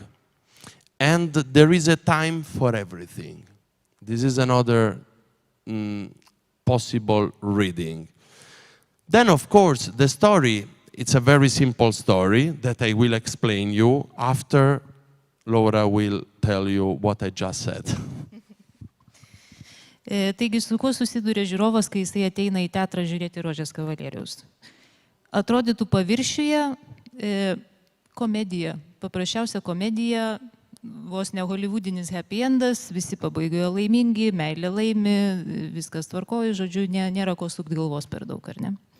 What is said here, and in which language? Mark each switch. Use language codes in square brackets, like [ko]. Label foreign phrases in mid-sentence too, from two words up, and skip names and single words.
[en] And there is a time for everything. This is another possible reading. Then, of course, the story, it's a very simple story that I will explain you after Laura will tell you what I just said. [lt] Taigi, su kuo susiduria žiūrovas, kai jisai ateina į teatrą žiūrėti ROŽS KAVALIERIUS? Atrodytų paviršiuje komedija, paprasčiausia komedija, vos ne holivudinis [en] happy endas, [lt] visi pabaigoje laimingi, meilė laimi, viskas tvarkoja, žodžiu, nėra ko sukti galvos per daug, ar ne?